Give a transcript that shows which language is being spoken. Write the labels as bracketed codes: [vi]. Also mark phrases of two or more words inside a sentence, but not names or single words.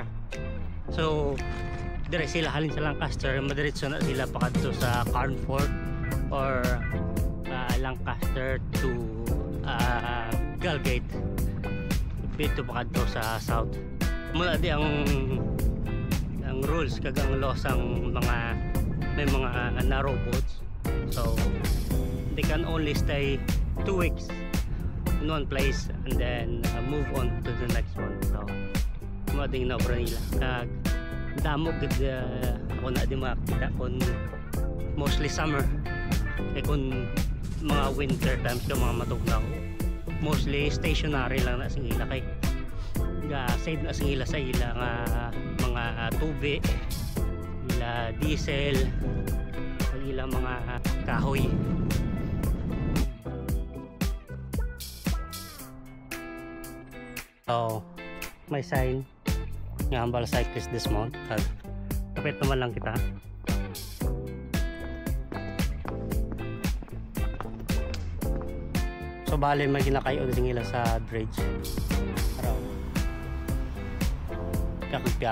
[hil] So dire sila halin sa Lancaster, madiretso na sila pakadto sa Carnforth or Lancaster to Galgate, dito pakadto sa south. Mula di ang rules kag ang laws ang may mga [en] narrow boats, so they can only stay 2 weeks in one place and then move on to the next one. [hil] So mading na obra nila kag damo gid ako na di makita kun mostly summer, kay kun mga [en] winter times [hil] ka mga matugnaw [en] mostly stationary [hil] lang na sing ila, kay save na sing ila sa ila nga mga tubi ila diesel ang ila mga kahoy. So may sign nga ambal [en] cyclist dismount, [hil] kapit naman lang kita. So bali may ginakayo din nila sa bridge araw kakagpiak.